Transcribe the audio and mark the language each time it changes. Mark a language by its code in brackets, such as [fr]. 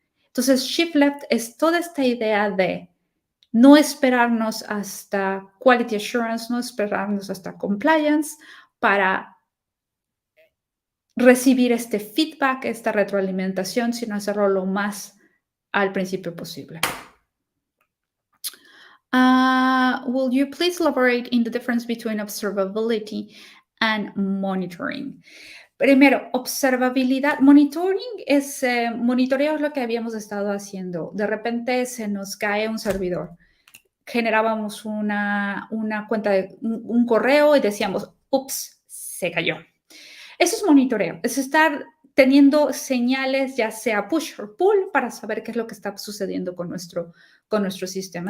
[es] Entonces, shift left es toda esta idea de no esperarnos hasta quality assurance, no esperarnos hasta compliance para recibir este feedback, esta retroalimentación, sino hacerlo lo más al principio posible. [en] Will you please elaborate in the difference between observability and monitoring? [es] Primero, observabilidad. Monitoring es, monitoreo es lo que habíamos estado haciendo. De repente se nos cae un servidor. Generábamos una cuenta de un correo y decíamos, ups, se cayó. Eso es monitoreo, es estar teniendo señales, ya sea push or pull, para saber qué es lo que está sucediendo con nuestro sistema.